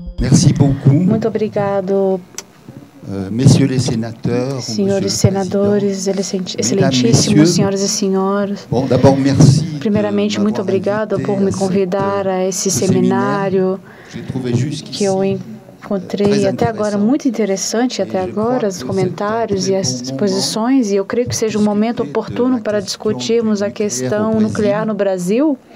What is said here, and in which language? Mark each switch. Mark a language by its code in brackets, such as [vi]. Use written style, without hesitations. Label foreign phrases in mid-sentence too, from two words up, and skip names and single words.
[fr] Merci beaucoup. [pt] Muito obrigado, [fr] Messieurs les sénateurs, [pt] senhores senadores, excelentíssimos senhoras e senhores. Bom, [fr] d'abord, merci. [pt] Primeiramente, muito obrigado por me convidar a esse seminário que eu encontrei até agora muito interessante, até agora, os comentários e as exposições, e eu creio que seja um momento oportuno para discutirmos a questão nuclear no Brasil.